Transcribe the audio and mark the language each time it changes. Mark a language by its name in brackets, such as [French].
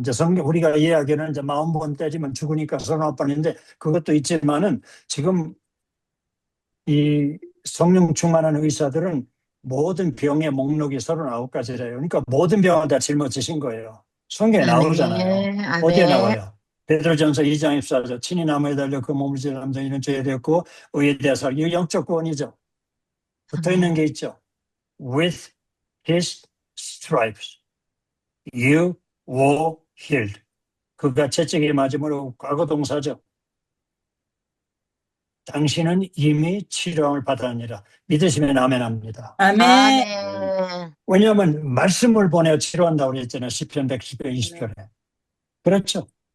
[Korean] 이제 성경, 우리가 이야기는 이제 40번 때리면 죽으니까 39번인데 그것도 있지만은 지금 이 성령 충만한 의사들은 모든 병의 목록이 39가지래요. 그러니까 모든 병을 다 짊어지신 거예요. 성경에 나오잖아요. 아멘. 어디에 아멘. 나와요? 베드로전서 2장 14절 친히 나무에 달려 그 몸을 찔러 남자이는 죄에 되었고 의에 대해 살. 이거 영적 구원이죠. 붙어있는 게 있죠. [English] With his stripes you were healed. [Korean] 그가 채찍에 맞음으로 과거 동사죠. 당신은 이미 치료함을 받았느니라. 믿으시면 아멘합니다. 아멘. 아멘. 왜냐하면 말씀을 보내어 치료한다고 그랬잖아요. 시편 110편 20절에. 그렇죠.